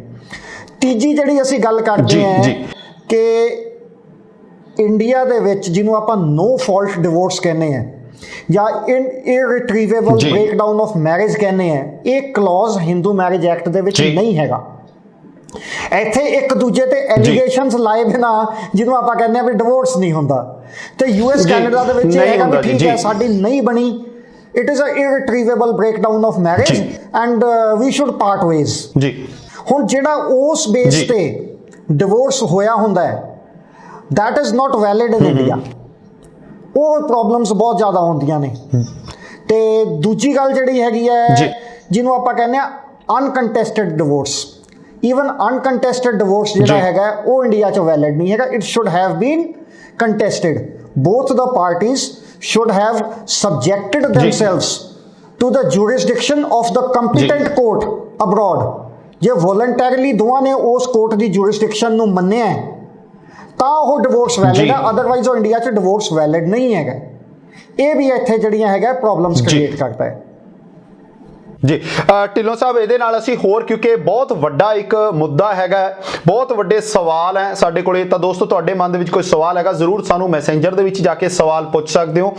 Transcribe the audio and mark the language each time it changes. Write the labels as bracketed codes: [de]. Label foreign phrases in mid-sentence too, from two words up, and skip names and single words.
[pa] ਤੀਜੀ ਜਿਹੜੀ ਅਸੀਂ ਗੱਲ ਕਰਦੇ ਹਾਂ ਕਿ ਇੰਡੀਆ ਦੇ ਵਿੱਚ ਜਿਹਨੂੰ ਆਪਾਂ [en] no fault divorce [pa] ਕਹਿੰਦੇ ਆ ਜਾਂ [en] irretrievable breakdown of marriage [pa] ਕਹਿੰਦੇ ਆ, ਇਹ ਕਲੌਜ਼ ਹਿੰਦੂ ਮੈਰਿਜ ਐਕਟ ਦੇ ਵਿੱਚ ਨਹੀਂ ਹੈਗਾ। ਇੱਥੇ ਇੱਕ ਦੂਜੇ ਤੇ ਐਲੀਗੇਸ਼ਨਸ ਲਾਏ ਬਿਨਾ ਜਿਹਨੂੰ ਆਪਾਂ ਕਹਿੰਦੇ ਆ ਵੀ ਡਿਵੋਰਸ ਨਹੀਂ ਹੁੰਦਾ। ਤੇ US ਕੈਨੇਡਾ ਦੇ ਵਿੱਚ ਇਹ ਹੈਗਾ ਵੀ ਠੀਕ ਹੈ ਸਾਡੀ ਨਹੀਂ ਬਣੀ, [en] it is a irretrievable breakdown of marriage and we should part ways ਜੀ। [pa] ਹੁਣ ਜਿਹੜਾ ਉਸ ਬੇਸ ਤੇ ਡਿਵੋਰਸ ਹੋਇਆ ਹੁੰਦਾ ਹੈ [en] that is not valid in India। [pa] ਉਹ ਪ੍ਰੋਬਲਮਸ ਬਹੁਤ ਜ਼ਿਆਦਾ ਆਉਂਦੀਆਂ ਨੇ। ਤੇ ਦੂਜੀ ਗੱਲ ਜਿਹੜੀ ਹੈਗੀ ਹੈ ਜਿਹਨੂੰ ਆਪਾਂ ਕਹਿੰਦੇ ਆ [en] uncontested divorce, even uncontested divorce [pa] ਜਿਹੜਾ ਹੈਗਾ ਉਹ ਇੰਡੀਆ 'ਚ ਵੈਲਿਡ ਨਹੀਂ ਹੈਗਾ। [en] it should have been contested, both the parties should have subjected themselves to the jurisdiction of the competent court abroad। [pa] ਜੇ voluntarily ਦੋਵਾਂ ਨੇ ਉਸ ਕੋਰਟ ਦੀ jurisdiction ਨੂੰ ਮੰਨਿਆ ਤਾਂ ਉਹ [en] divorce valid [pa] ਹੈ, ਅਦਰਵਾਈਜ਼ ਉਹ ਇੰਡੀਆ 'ਚ [en] divorce valid [pa] ਨਹੀਂ ਹੈਗਾ। ਇਹ ਵੀ ਇੱਥੇ ਜਿਹੜੀਆਂ ਹੈਗਾ [en] problems create [pa] ਕਰਦਾ ਹੈ ਜੀ। ਢਿੱਲੋਂ ਸਾਹਿਬ ਇਹਦੇ ਨਾਲ ਅਸੀਂ ਹੋਰ ਕਿਉਂਕਿ ਬਹੁਤ ਵੱਡਾ ਇੱਕ ਮੁੱਦਾ ਹੈਗਾ, ਬਹੁਤ ਵੱਡੇ ਸਵਾਲ ਹੈ ਸਾਡੇ ਕੋਲੇ, ਤਾਂ ਦੋਸਤੋ ਤੁਹਾਡੇ ਮਨ ਦੇ ਵਿੱਚ ਕੋਈ ਸਵਾਲ ਹੈਗਾ ਜ਼ਰੂਰ ਸਾਨੂੰ ਮੈਸੇਂਜਰ ਦੇ ਵਿੱਚ ਜਾ ਕੇ ਸਵਾਲ ਪੁੱਛ ਸਕਦੇ ਹੋ।